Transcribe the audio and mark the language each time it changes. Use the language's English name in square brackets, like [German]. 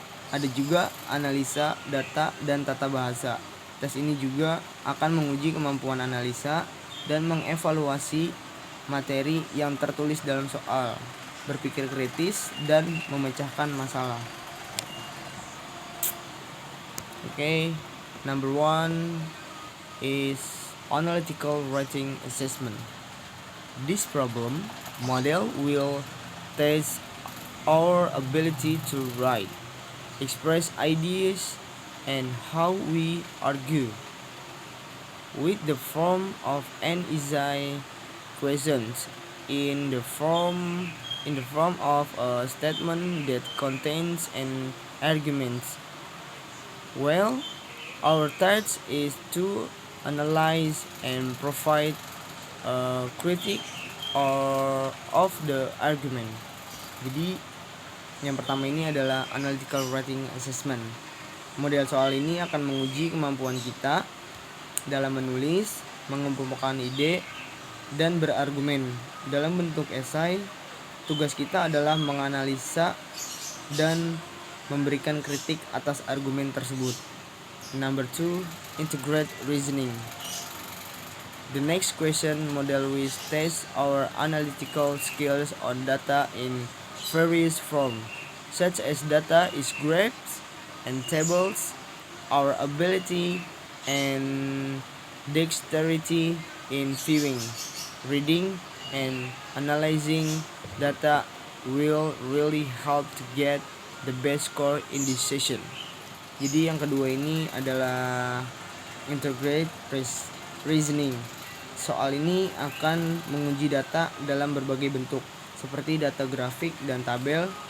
[Indonesian] Ada juga analisa, data, dan tata bahasa. Tes ini juga akan menguji kemampuan analisa dan mengevaluasi materi yang tertulis dalam soal, berpikir kritis, dan memecahkan masalah. [English] Okay, number 1 is analytical writing assessment. This problem model will test our ability to write, express ideas, and how we argue. With the form of an essay questions in the form of a statement that contains an argument. Well, our task is to analyze and provide a critique of the argument. [Indonesian] Jadi yang pertama ini adalah analytical writing assessment. Model soal ini akan menguji kemampuan kita dalam menulis, mengemukakan ide, dan berargumen. Dalam bentuk esai, tugas kita adalah menganalisa dan memberikan kritik atas argumen tersebut. [English] Number 2, integrate reasoning. The next question model will test our analytical skills on data in various forms, such as data is graphs and tables, our ability and dexterity in viewing, reading, and analyzing data will really help to get the best score in this session. [Indonesian] Jadi yang kedua ini adalah integrate reasoning. Soal ini akan menguji data dalam berbagai bentuk, seperti data grafik dan tabel.